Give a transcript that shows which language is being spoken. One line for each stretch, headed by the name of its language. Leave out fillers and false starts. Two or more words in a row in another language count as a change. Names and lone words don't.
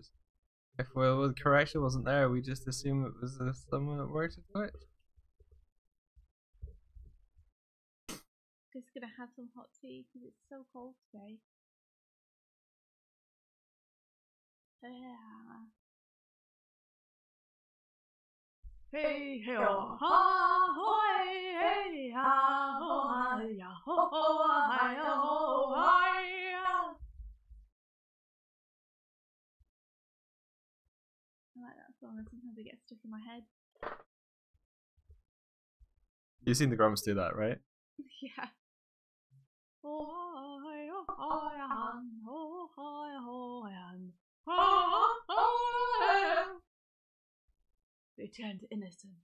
English: If the correction wasn't there, we just assume it was someone that worked at Twitch. Just gonna have some hot tea because it's so cold today. Yeah. Hey, hey, oh, ha, ho, hey, ha, ho, ha, ya, ho, ho, hi, ho, hi. I like that song, and sometimes it gets stuck in my head. You've seen the Grumps do that, right? Yeah. Oh, hi, oh, hi, oh, hi, oh, return to innocence.